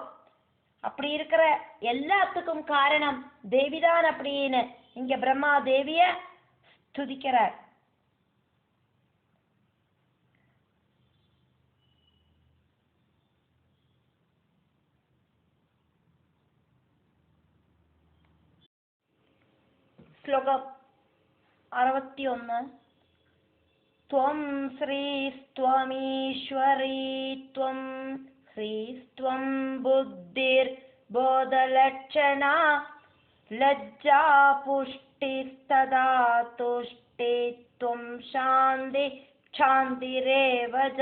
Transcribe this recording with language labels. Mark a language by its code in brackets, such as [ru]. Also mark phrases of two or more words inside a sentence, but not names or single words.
[ta] அப்படி இருக்கிற எல்லாத்துக்கும் காரணம் தேவிதான் அப்படின்னு இங்க பிரம்மா தேவிய ஸ்துதிக்கிறார். ஸ்லோகம் 61. [sa] त्वं श्रीस्त्वमीश्वरी त्वं ह्रीस्त्वं बुद्धिर्बोधलक्षणा लज्जा पुष्टिस्तदा तुष्टित्वं शान्ति क्षान्तिरेव च.